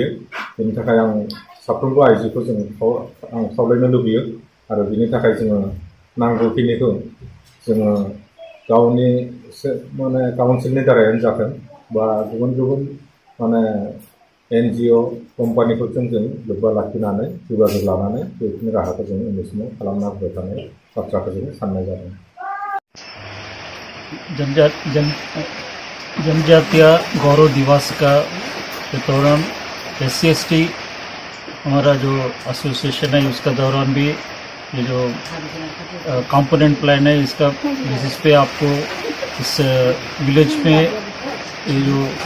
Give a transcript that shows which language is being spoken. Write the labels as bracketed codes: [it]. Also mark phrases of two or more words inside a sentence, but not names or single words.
[brx] बेनि थाखाय आं साफ्रोमबो आइजोखौ आं खावलायनो लुबैयो आरो बिनि थाखाय जोङो नांगौखिनिखौ जोङो गावनि काउन्सिलनि दारायानो जाथों बा गुबुन गुबुन NGO कम्पानिफोरजों जों लोब्बा लाखिनानै जगाजग लानानै बेफोरनि राहाखौ जों उन्दैसिम खालामना होबाय थानाय बाथ्राखौ जों साननाय जादों। [hi] जनजातीय गौरव दिवस का के दौरान SC/ST हमारा जो एसोसिएशन है उसका दौरान भी ये जो [en] component plan [hi] है इसका बेसिस पे आपको इस विलेज में ये जो